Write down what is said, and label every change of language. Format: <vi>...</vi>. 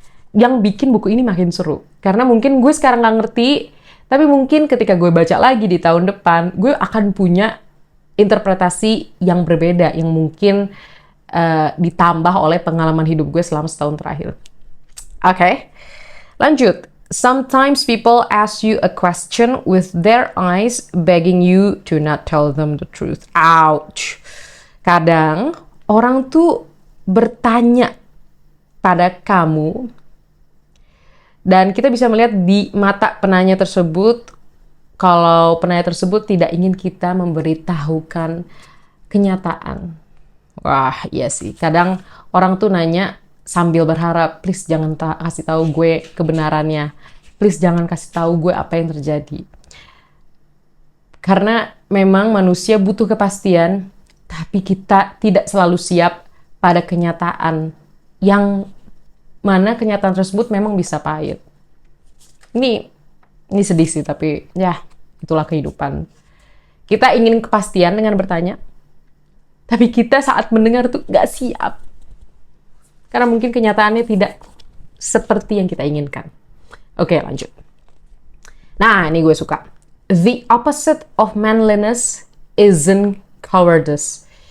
<id>Yang bikin buku ini makin seru. Karena mungkin gue sekarang nggak ngerti, tapi mungkin ketika gue baca lagi di tahun depan, gue akan punya interpretasi yang berbeda, yang mungkin ditambah oleh pengalaman hidup gue selama setahun terakhir. Oke, lanjut.</id> <en>Sometimes people ask you a question with their eyes begging you to not tell them the truth. Ouch.</en> <id>Kadang orang tuh bertanya pada kamu dan kita bisa melihat di mata penanya tersebut kalau penanya tersebut tidak ingin kita memberitahukan kenyataan. Wah, iya sih. Kadang orang tuh nanya sambil berharap, please jangan kasih tahu gue kebenarannya. Please jangan kasih tahu gue apa yang terjadi. Karena memang manusia butuh kepastian, tapi kita tidak selalu siap pada kenyataan yang mana kenyataan tersebut memang bisa pahit. Ini sedih sih, tapi ya itulah kehidupan. Kita ingin kepastian dengan bertanya, tapi kita saat mendengar tuh gak siap. Karena mungkin kenyataannya tidak seperti yang kita inginkan. Oke, lanjut. Nah, ini gue suka.</id> <en>The opposite of manliness isn't cowardice.</en>